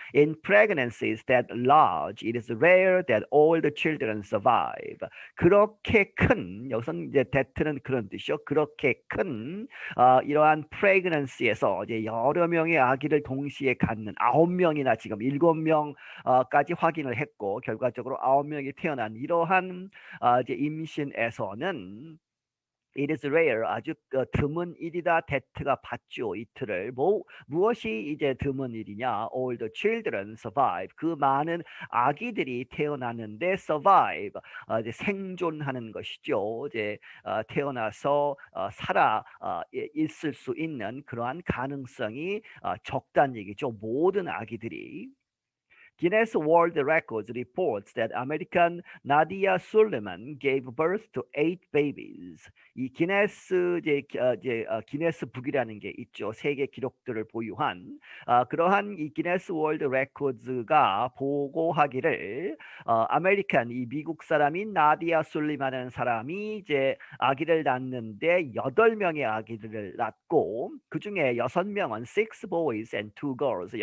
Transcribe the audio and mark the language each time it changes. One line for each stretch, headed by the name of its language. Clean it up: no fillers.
English: In pregnancies that large, it is rare that all the children survive.
Korean: 그렇게 큰 여기서는 이제 that는 그런 뜻이요. 그렇게 큰 이러한 pregnancy에서 이제 여러 명의 아기를 동시에 갖는 9명이나 지금 7명까지 확인을 했고 결과적으로 9명이 태어난 이러한 이제 임신에서는
English: It is rare.
Korean: 아주 드문 일이다. that가 받죠. 이틀을. 무엇이 이제 드문 일이냐?
English: All the children survive.
Korean: 그 많은 아기들이 태어나는데 survive. 이제 생존하는 것이죠. 이제 태어나서 살아 있을 수 있는 그러한 가능성이 적다는 얘기죠. 모든 아기들이.
English: Guinness World Records reports that American Nadia Suleiman gave birth to 8 babies.
Korean: 이 기네스 기네스 북이라는 게 있죠. 세계 기록들을 보유한 그러한 이 기네스 월드 레코드가 보고하기를 아메리칸 이 미국 사람인 나디아 술리만이라는 사람이 이제 아기를 낳는데 8명의 아기들을 낳고 그 중에 6명은
English: 6 boys and 2 girls.